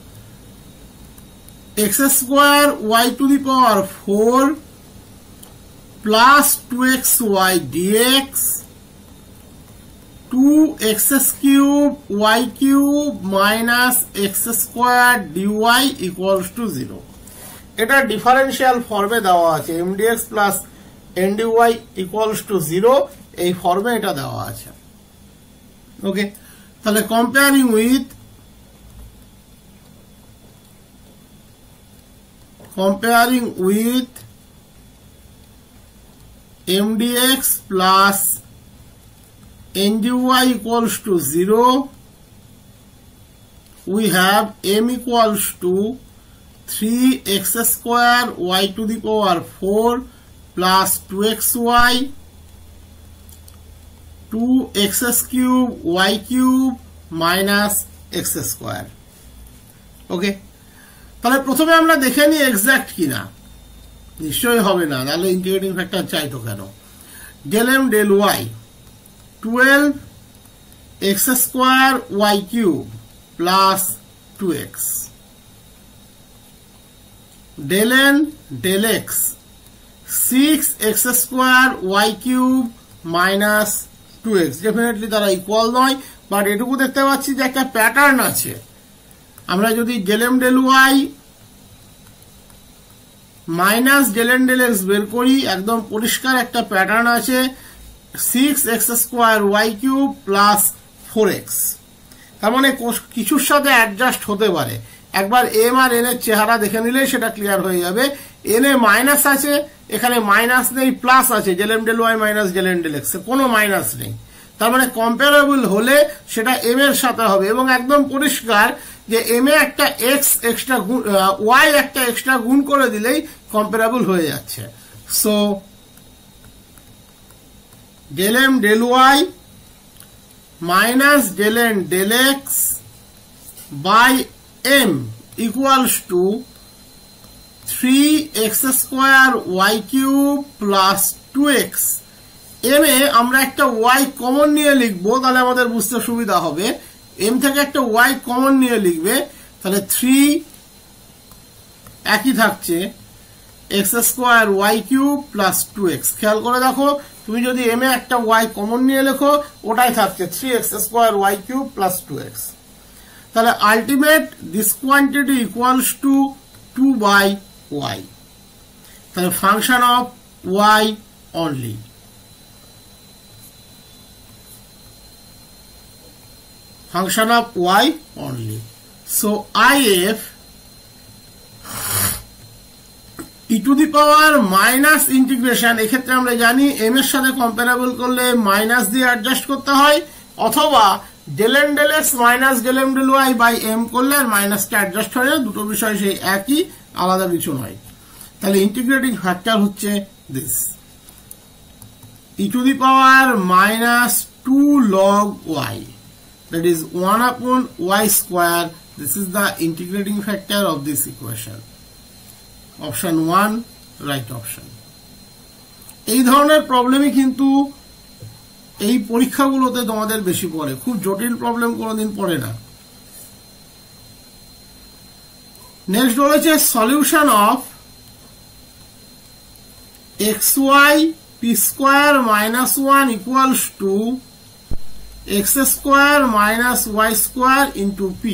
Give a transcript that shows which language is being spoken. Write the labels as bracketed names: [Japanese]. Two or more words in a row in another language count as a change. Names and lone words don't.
[English] x square y to the power 4 plus 2xy dx 2x cube y cube minus x square dy equals to 0. [Bangla] এটা ডিফারেন্সিয়াল ফর্মে দেওয়া আছে, [English] mdx plus ndy equals to 0, [Bangla] এই ফর্মে এটা দেওয়া আছে। [English] ওকে, তাহলে comparing with mdx plus ndy equals to 0, we have m equals to 3x square y to the power 4 plus 2xy 2x cube y cube minus x square। [Bangla] ওকে, তাহলে প্রথমে আমরা দেখে নিই এক্সাক্ট কিনা। নিশ্চয়ই হবে না, তাহলে [English] integrating factor [Bangla] চাইতো কেন। [English] del m del y 12x square y cube plus 2x del n del x 6x square y cube minus 2x। [Bangla] ডেফিনেটলি তারা ইকুয়াল নয়, বাট এটুকু দেখতে পাচ্ছি যে একটা প্যাটার্ন আছে। আমরা যদি [English] del m del y minus del n del x [Bangla] বের করি, একদম পরিষ্কার একটা প্যাটার্ন আছে, [English] 6x square y cube plus 4x. [Bangla] তার মানে কিছুর সাথে অ্যাডজাস্ট হতে পারে। একবার m আর n এর চেহারা দেখে নিলে সেটা ক্লিয়ার হয়ে যাবে। n এ মাইনাস আছে, এখানে মাইনাস নেই, প্লাস আছে, [English] del m del y minus del n del x, [Bangla] কোনো মাইনাস নেই। তার মানে কম্পারেবল হলে সেটা m এর সাথে হবে, এবং একদম পরিষ্কার যে m এ একটা x এক্সট্রা y একটা এক্সট্রা গুণ করে দিলেই কম্পারেবল হয়ে যাচ্ছে। [English] সো del m del y minus del n del x by m equals to 3x square y cube plus 2x। [Bangla] m এ আমরা একটা y কমন নিয়ে লিখবো, তাহলে আমাদের বুঝতে সুবিধা হবে। m থেকে একটা y কমন নিয়ে লিখবে, তাহলে 3 একই থাকছে [English] x square y cube plus 2x. [Bangla] খেয়াল করে দেখো, তুমি যদি m এ একটা y কমন নিয়ে লেখো, ওটাই থাকছে [English] 3x square y cube plus 2x. তাহলে ultimate this quantity equals to 2/y. তাহলে function of y only. Function of y only. So if e to the power minus integration, [Bangla] এক্ষেত্রে আমরা জানি m এর সাথে কম্পারেবল করলে মাইনাস দিয়ে অ্যাডজাস্ট করতে হয়, অথবা [English] del n del x minus del m del y by m [Bangla] করলে আর মাইনাসটা অ্যাডজাস্ট হয়ে যায়। দুটো বিষয় সেই একই, আলাদা কিছু নয়। তাহলে [English] integrating factor [Bangla] হচ্ছে [English] this, e to the power minus 2 log y, that is 1 upon y square. This is the integrating factor of this equation. Option 1 right option. [Bangla] এই ধরনের প্রবলেমই কিন্তু এই পরীক্ষাগুলোতে তোমাদের বেশি পড়ে, খুব জটিল প্রবলেম কোনোদিন পড়ে না। [English] নেক্সট রয়েছে solution of xy p square minus 1 equals to x square minus y square into p.